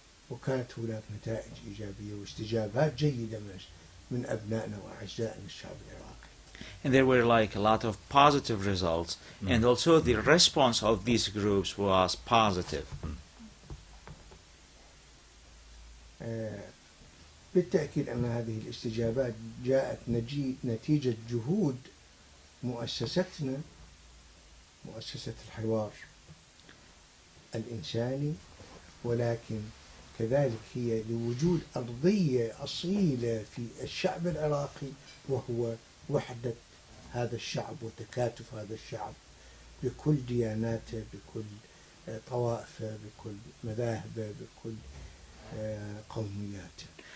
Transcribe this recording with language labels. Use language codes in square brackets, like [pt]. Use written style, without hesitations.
[ar] وكانت هناك نتائج إيجابية واستجابات جيدة من أبنائنا وأعزائنا الشعب العراقي. [en] And there were like a lot of positive results, and also the response of these groups was positive. [ar] بالتأكيد أن هذه الاستجابات جاءت نتيجة جهود مؤسستنا، مؤسسة الحوار الإنساني، ولكن كذلك هي لوجود أرضية أصيلة في الشعب العراقي، وهو وحدة هذا الشعب وتكاتف هذا الشعب بكل دياناته، بكل طوائفه، بكل مذاهبه، بكل قومياته.